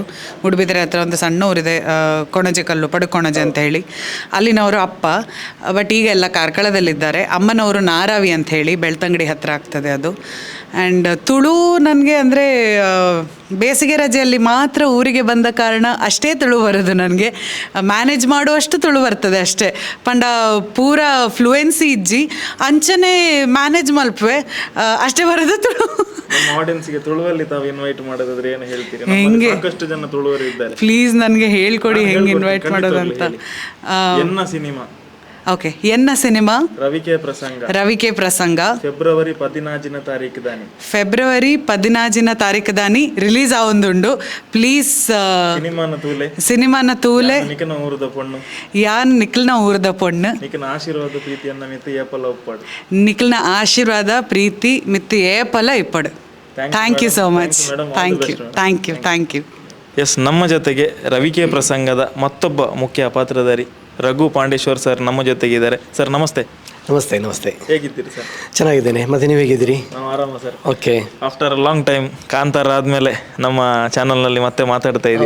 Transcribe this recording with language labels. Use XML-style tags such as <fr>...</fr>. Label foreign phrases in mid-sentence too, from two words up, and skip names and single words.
<kn>ಮೂಡುಬಿದ್ರೆ ಹತ್ರ ಒಂದು ಸಣ್ಣ ಊರಿದೆ, ಕೊಣಜೆ ಕಲ್ಲು, ಪಡುಕೊಣಜೆ ಅಂತ ಹೇಳಿ, ಅಲ್ಲಿನವರು ಅಪ್ಪ. ಬಟ್ ಈಗ ಎಲ್ಲ ಕಾರ್ಕಳದಲ್ಲಿದ್ದಾರೆ. ಅಮ್ಮನವರು ನಾರಾವಿ ಅಂತ ಹೇಳಿ ಬೆಳ್ತಂಗಡಿ ಹತ್ರ ಆಗ್ತದೆ ಅದು. ಆ್ಯಂಡ್ ತುಳು ನನಗೆ ಅಂದರೆ ಬೇಸಿಗೆ ರಜೆಯಲ್ಲಿ ಮಾತ್ರ ಊರಿಗೆ ಬಂದ ಕಾರಣ ಅಷ್ಟೇ ತುಳು ಬರೋದು ನನಗೆ. ಮ್ಯಾನೇಜ್ ಮಾಡುವಷ್ಟು ತುಳು ಬರ್ತದೆ ಅಷ್ಟೇ.</kn> <tcy>ಪಂಡ ಪೂರ ಫ್ಲೂಯೆನ್ಸಿ ಇಜ್ಜಿ ಅಂಚನೆ ಮ್ಯಾನೇಜ್ ಮಲ್ಪುವೆ,</tcy> <kn>ಅಷ್ಟೇ ಬರೋದು ತುಳು. ಆಡಿಯನ್ಸ್ಗೆ ತುಳುವಲ್ಲಿ ತಾವು ಇನ್ವೈಟ್ ಮಾಡೋದಾದ್ರೆ ಏನು ಹೇಳ್ತೀರಿ? ಹೆಂಗೆ ಸಾಕಷ್ಟು ಜನ ತುಳುವರು ಇದ್ದಾರೆ. ಪ್ಲೀಸ್ ನನಗೆ ಹೇಳ್ಕೊಡಿ ಹೆಂಗೆ ಇನ್ವೈಟ್ ಮಾಡೋದಂತ.</kn> <tcy>ಎನ್ನ ಸಿನಿಮಾ, ಓಕೆ, ಎನ್ನ ಸಿನಿಮಾ ರವಿಕೆ ಪ್ರಸಂಗ ಫೆಬ್ರವರಿ 14 ತಾರೀಕು ದಾನಿ ರಿಲೀಸ್ ಆವೊಂದುಂಡು. ಪ್ಲೀಸ್ ಸಿನಿಮಾನ ತೂಲೆ ಯಾನ್ ನಿಖಿಲ್ನ ಊರದ ಪೊಣ್ಣು, ನಿಖಿಲ್ನ ಆಶೀರ್ವಾದ ಪ್ರೀತಿ ಮಿತ್ತು ಏಪಲ ಇಪ್ಪಡು.</tcy> <en>Thank you so much. Thank you.</en> <kn>ಎಸ್, ನಮ್ಮ ಜೊತೆಗೆ ರವಿಕೆ ಪ್ರಸಂಗದ ಮತ್ತೊಬ್ಬ ಮುಖ್ಯ ಪಾತ್ರಧಾರಿ ರಘು ಪಾಂಡೇಶ್ವರ್ ಸರ್ ನಮ್ಮ ಜೊತೆಗಿದ್ದಾರೆ. ಸರ್ ನಮಸ್ತೆ. ನಮಸ್ತೆ. ಹೇಗಿದ್ದೀರಿ ಸರ್? ಚೆನ್ನಾಗಿದ್ದೇನೆ. ಮತ್ತೆ ನೀವು ಹೇಗಿದ್ದೀರಿ? ನಾವು ಆರಾಮ ಸರ್. ಓಕೆ.</kn> <en>after a long time</en> <kn>ಕಾಂತಾರ ಆದಮೇಲೆ ನಮ್ಮ ಚಾನಲ್ನಲ್ಲಿ ಮತ್ತೆ ಮಾತಾಡ್ತಾ ಇದ್ದೀರಾ.</kn>